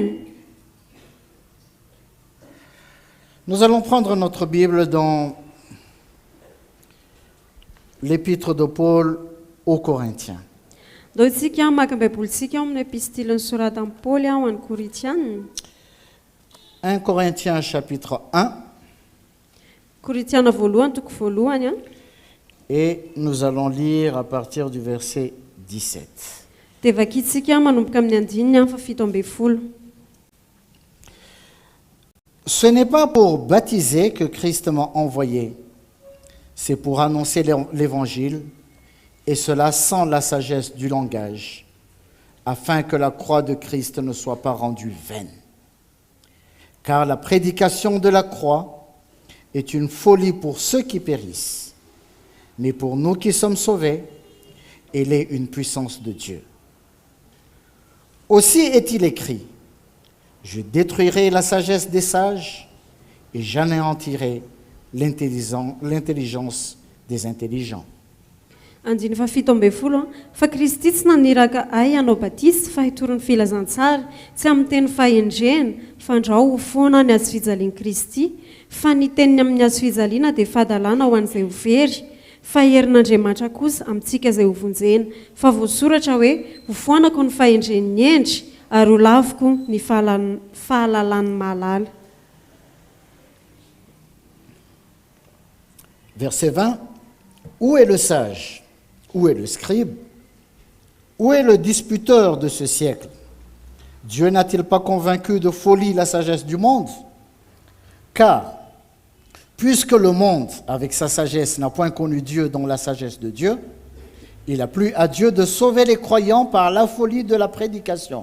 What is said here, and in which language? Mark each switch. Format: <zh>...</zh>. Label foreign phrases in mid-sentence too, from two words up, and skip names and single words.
<fr>Amen. Amen. Nous allons prendre notre Bible dans l'épître de Paul aux Corinthiens.</fr> <mg>Dao isika maka baibolitsika amin'ny epistiliny soratan'i Paoly ho an'ny Korinthianina.</mg> <fr>1 Corinthiens chapitre 1</fr> <mg>Korinthiana voalohany toko voalohany a.</mg> <fr>et nous allons lire à partir du verset 17.</fr> <mg>Dia vakitsika manomboka amin'ny andininy amin'ny fafito ambin'ny folo.</mg> <fr>Ce n'est pas pour baptiser que Christ m'a envoyé, c'est pour annoncer l'évangile, et cela sans la sagesse du langage, afin que la croix de Christ ne soit pas rendue vaine. Car la prédication de la croix est une folie pour ceux qui périssent, mais pour nous qui sommes sauvés, elle est une puissance de Dieu. Aussi est-il écrit, je détruirai la sagesse des sages et j'anéantirai l'intelligence des intelligents.</fr> <mg>Andiny fafito ambin'ny folo a. Fa Kristy tsy naniraka ay hanao batisy fa hitoron'ny filazantsara, tsy amin'ny teny fahendrena fandrao ho foana ny azo fijalian'i Kristy, fa ny teniny amin'ny azo fijaliana dia fahadalàna ho an'izay ho very, fa herin'Andriamanitra kosa amintsika izay ho vonjena. Fa voasoratra hoe ho foanako ny fahendren'ny endry ary ho laviko ny fahalalàny mahalala.</mg> <fr>Verset 20. Où est le sage? Où est le scribe? Où est le disputeur de ce siècle? Dieu n'a-t-il pas convaincu de folie la sagesse du monde? Car, puisque le monde, avec sa sagesse, n'a point connu Dieu dans la sagesse de Dieu, il a plu à Dieu de sauver les croyants par la folie de la prédication.</fr>